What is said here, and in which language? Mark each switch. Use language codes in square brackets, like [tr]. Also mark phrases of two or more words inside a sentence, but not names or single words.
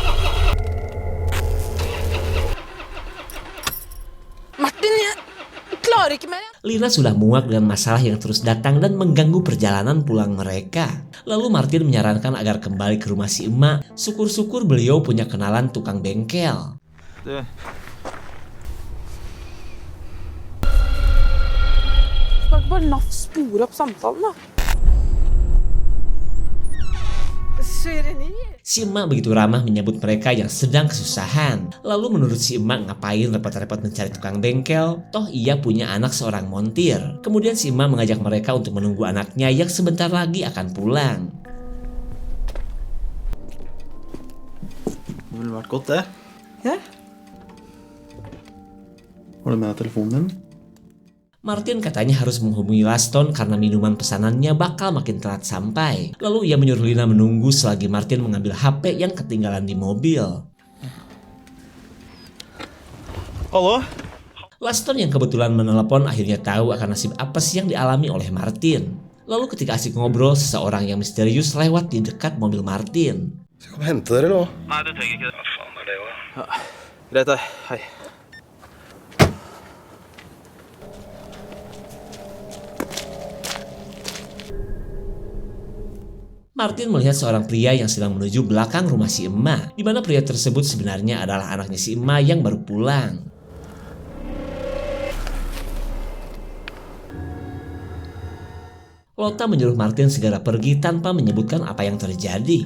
[no] Martin, jag klarer ikke mer. [id] Lina sudah muak dengan masalah yang terus datang dan mengganggu perjalanan pulang mereka. Lalu Martin menyarankan agar kembali ke rumah si emak. Syukur-syukur beliau punya kenalan tukang bengkel. [no] Du, Skal ikke bare NAF spore opp samtalen, da? [id] Si emak begitu ramah menyambut mereka yang sedang kesusahan. Lalu menurut si emak, ngapain repot-repot mencari tukang bengkel? Toh ia punya anak seorang montir. Kemudian si emak mengajak mereka untuk menunggu anaknya yang sebentar lagi akan pulang. [no] det ville vært godt, det. Ja. Har du med deg telefonen din? [id] Martin katanya harus menghubungi Laston karena minuman pesanannya bakal makin telat sampai. Lalu ia menyuruh Lina menunggu selagi Martin mengambil HP yang ketinggalan di mobil. [no] Hallo? [id] Laston yang kebetulan menelepon akhirnya tahu akan nasib apes yang dialami oleh Martin. Lalu ketika asik ngobrol, seseorang yang misterius lewat di dekat mobil Martin. [no] Skal jeg komme og hente dere nå? Nei, du trenger ikke det. Hva faen er det også? Greit, da. Hei. [id] Martin melihat seorang pria yang sedang menuju belakang rumah si emak, di mana pria tersebut sebenarnya adalah anaknya si emak yang baru pulang. Lotta menyuruh Martin segera pergi tanpa menyebutkan apa yang terjadi.